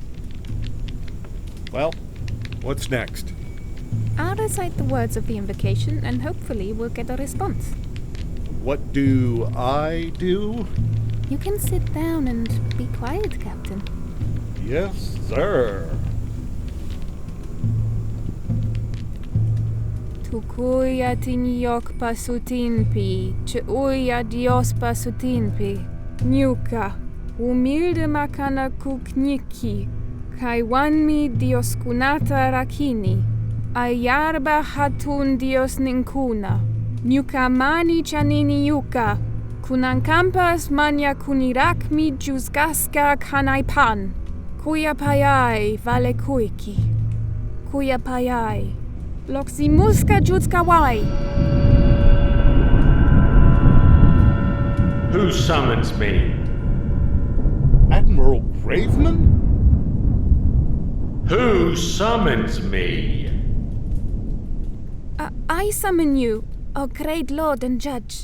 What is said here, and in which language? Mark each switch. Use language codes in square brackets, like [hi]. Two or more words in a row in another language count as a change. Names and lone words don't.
[en] Well, what's next? I'll recite the words of the invocation and hopefully we'll get a response. What do I do? You can sit down and be quiet, Captain. Yes, sir. [qu] Tukuya tinyok pasutinpi, chuya dios pasutinpi, nyuka, humilde makana kukniki, kaiwanmi dios kunata rakini, ayarba hatun dios ninkuna, nyuka mani chanini yuka, kunankampas manya kunirakmi juzgaska kanaipan, kuya payai vale kuiki, kuya payai. Loximuska Jutskawai. [en] Who summons me? Admiral Graveman? Who summons me? I summon you, O great lord and judge.